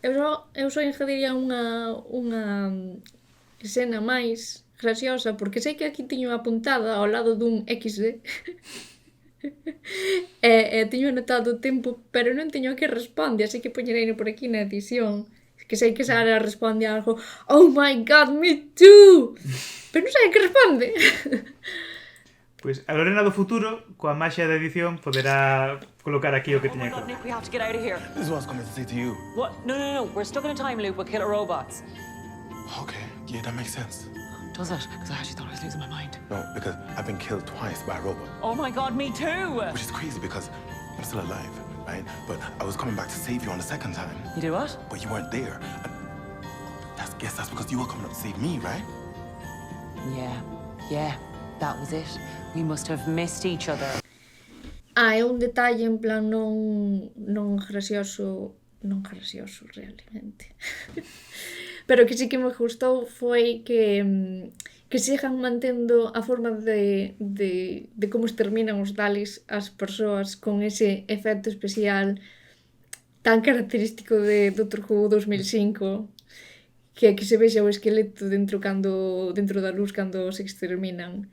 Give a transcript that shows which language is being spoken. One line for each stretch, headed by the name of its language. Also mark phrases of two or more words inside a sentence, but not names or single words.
Galician: Eu só engadiría unha escena máis graciosa, porque sei que aquí tiño apuntada ao lado dun XD e teño anotado o tempo, pero non teño que responde, así que poñereino por aquí na edición. Que sei que Sara responde algo,
English: oh my god, me too!
Galician: Pero non sei que responde. Pois a Lorena do futuro, coa maxia da edición, poderá colocar aquí o que
English: Oh my
Galician: teña que
English: god, Nick,
Galician: colocar.
English: we have to get out of here. This is what I was coming to say to you. What? No. We're stuck in a time loop with killer robots. Okay, yeah, that makes sense. Does it? Because I actually thought I was losing my mind. No, because I've been killed twice by a robot. Oh my god, me too! Which is crazy because I'm still alive, right? But I was coming back to save you on the second time. You do what? But you weren't there. And guess that's because you were coming up to save me, right? Yeah, that was it. We must have missed each other.
Galician: É un detalle en plan non gracioso realmente. Pero que sí que me gustou foi que sigan mantendo a forma de como exterminan os Daleks as persoas con ese efecto especial tan característico de Doctor Who 2005, que se vexa o esqueleto dentro da luz cando se exterminan.